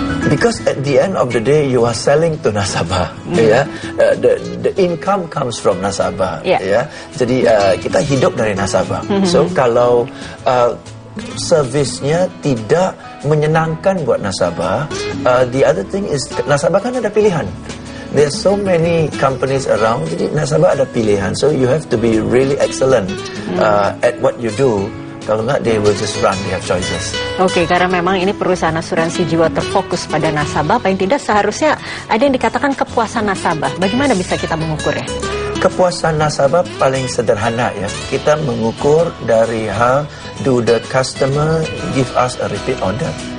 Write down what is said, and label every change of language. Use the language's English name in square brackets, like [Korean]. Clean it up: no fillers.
[English] Because at the end of the day you are selling to nasabah ya. The income comes from nasabah ya. [Indonesian] Jadi kita hidup dari nasabah. So kalau servisnya tidak menyenangkan buat nasabah, [English] the other thing is [Indonesian] nasabah kan ada pilihan. [English] There's so many companies around, [Indonesian] jadi nasabah ada pilihan. [English] So you have to be really excellent at what you do. [Indonesian] Kalau nggak, [English] they will just run, they have choices. [Indonesian] Oke, karena memang ini perusahaan asuransi jiwa terfokus pada nasabah, paling tidak seharusnya ada yang dikatakan kepuasan nasabah. Bagaimana bisa kita mengukurnya? Kepuasan nasabah paling sederhana ya. Kita mengukur dari hal, [English] do the customer give us a repeat order?